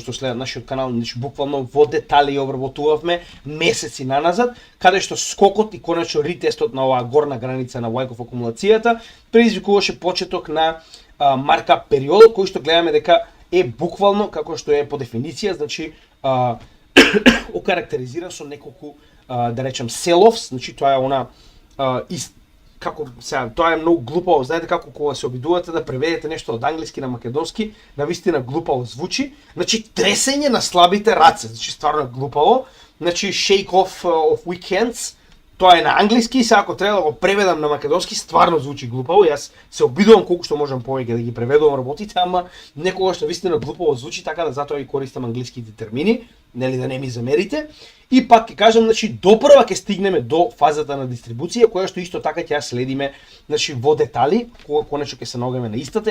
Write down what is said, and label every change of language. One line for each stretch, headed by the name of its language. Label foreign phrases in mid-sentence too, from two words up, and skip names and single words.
Macedonian: што следат нашиот канал, значи буквално во детали ја обработувавме месеци наназад, каде што скокот и конечно ретестот на оваа горна граница на Wyckoff акумулацијата предизвикуваше почеток на маркап период, кој што гледаме дека е буквално како што е по дефиниција, значи окарактеризиран со неколку, да речем,
English: sell-offs,
Macedonian: значи тоа е она како сега, тоа е многу глупаво. Знаете како кога се обидувате да преведете нешто од англиски на македонски, навистина глупаво звучи. Значи тресење на слабите раце, значи стварно е глупаво.
English: Значи shake off of weak hands.
Macedonian: Тоа е на англиски и сега ако треба да го преведам на македонски, стварно звучи глупаво. Јас се обидувам колку што можам повеќе да ги преведувам работите, ама некогаш навистина глупаво звучи, така да затоа и користам англиските термини, нели да не ми замерите. И пак ќе кажам, значи допрва ќе стигнеме до фазата на дистрибуција, која што исто така ќе ја следиме, значи во детали, кога конечно ќе се наоѓаме на истата.